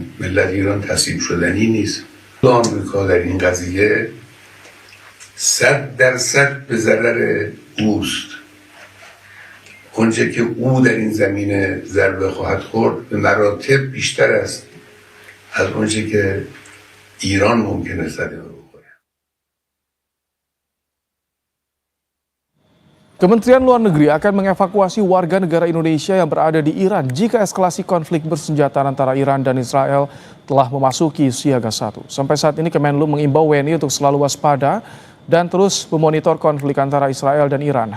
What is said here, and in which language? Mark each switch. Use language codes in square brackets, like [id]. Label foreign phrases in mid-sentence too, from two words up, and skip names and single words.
[fa] ملت ایران تسلیم شدنی نیست. آمریکا در این قضیه 100% به ضرر اوست. اونچه که او در این زمینه ضربه خواهد خورد به مراتب بیشتر است از اونچه که ایران ممکنه صدمه بخوره. [id] Kementerian Luar Negeri akan mengevakuasi warga negara Indonesia yang berada di Iran jika eskalasi konflik bersenjata antara Iran dan Israel telah memasuki siaga 1. Sampai saat ini Kemenlu mengimbau WNI untuk selalu waspada dan terus memonitor konflik antara Israel dan Iran.